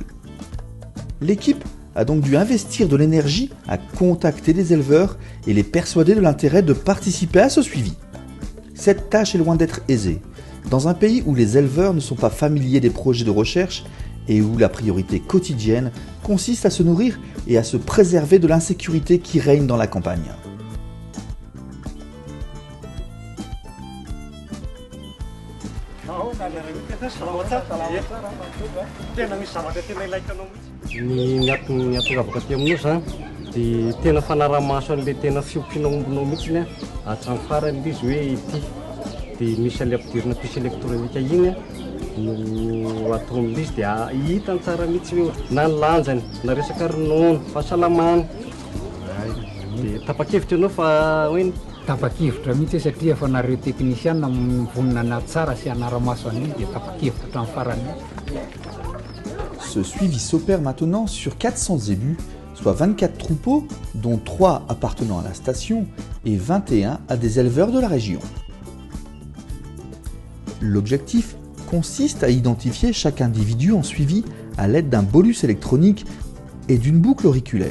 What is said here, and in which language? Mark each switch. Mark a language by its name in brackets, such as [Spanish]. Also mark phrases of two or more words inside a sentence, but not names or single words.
[French] L'équipe a donc dû investir de l'énergie à contacter les éleveurs et les persuader de l'intérêt de participer à ce suivi. Cette tâche est loin d'être aisée, dans un pays où les éleveurs ne sont pas familiers des projets de recherche et où la priorité quotidienne consiste à se nourrir et à se préserver de l'insécurité qui règne dans la campagne. [Malagasy] Ny atongavako aty aminao zany dia tena fanaramaso an'ilay tena fiompiana ombinao mihitsy hatramin'ny farany izy hoe ity dia misy an'ilay ampidirina [French] puce électronique [Malagasy] igny no atao amin'izy dia hitany tsara mihitsy hoe na ny lanjany na resaka ronono fahasalamany dia tapa-kevitra ianao fa hoe tapa-kevitra mihitsy satria efa nareo teknisiana mivonina tsara sy anaramaso an'iny dia tapa-kevitra hatramin'ny farany. [French] Ce suivi s'opère maintenant sur 400 zébus, soit 24 troupeaux, dont 3 appartenant à la station et 21 à des éleveurs de la région. L'objectif consiste à identifier chaque individu en suivi à l'aide d'un bolus électronique et d'une boucle auriculaire.